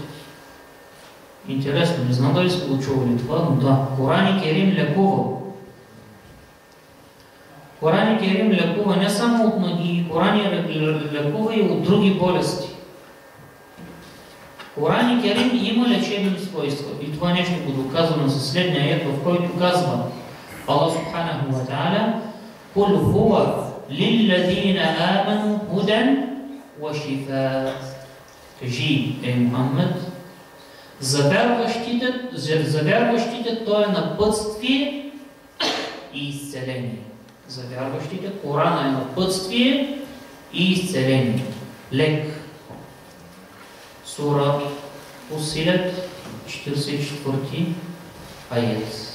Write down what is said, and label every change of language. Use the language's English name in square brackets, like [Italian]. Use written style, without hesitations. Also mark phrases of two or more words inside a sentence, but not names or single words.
[Bulgarian] Интересно, не знам дали сте го чували това, но да, Коран Керим лекува. Коран Керим лекува не само от магии, Коран лекува и от други болести. Коран Керим има лечебни свойства и това нещо го доказваме със следния аят, в който казва Аллах [Arabic] سبحانه وتعالى: "قل هو للذين آمنوا هدى وشفاء." [Bulgarian] Кажи, Мухаммед, за вярващите то е напътствие и изцеление. За вярващите Корана е напътствие и изцеление. Лек. Сура Фусилет, 44 аят.